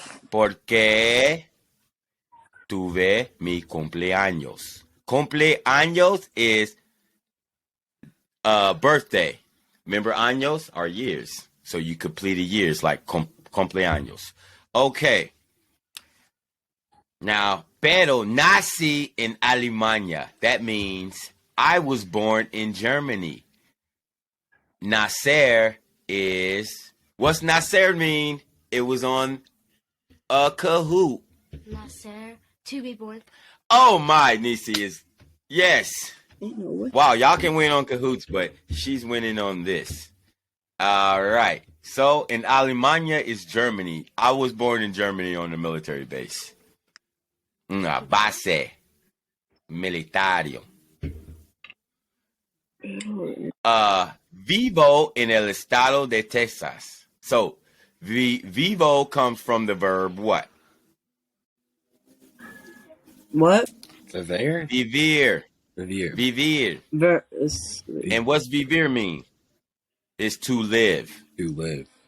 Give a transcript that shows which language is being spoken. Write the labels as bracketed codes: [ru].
[es] Porque tuve mi cumpleaños. [en] Cumpleaños is birthday. Remember, años are years. So you completed years like cumpleaños. Okay. Now, [es] pero nací en Alemania. [en] That means I was born in Germany. nacer is, what's nacer mean? It was on a Kahoot. Nacer, to be born. Oh my, Nisi is, yes. Ain't no way. Wow, y'all can win on Kahoots, but she's winning on this. All right. So in Alemania is Germany. I was born in Germany on the military base. [es] Una base militario. Vivo en el estado de Texas. [en] So vivo comes from the verb what? What? [es] Viver? Vivir. Vivir. [en] Vivir. And what's vivir mean? It's to live. To live.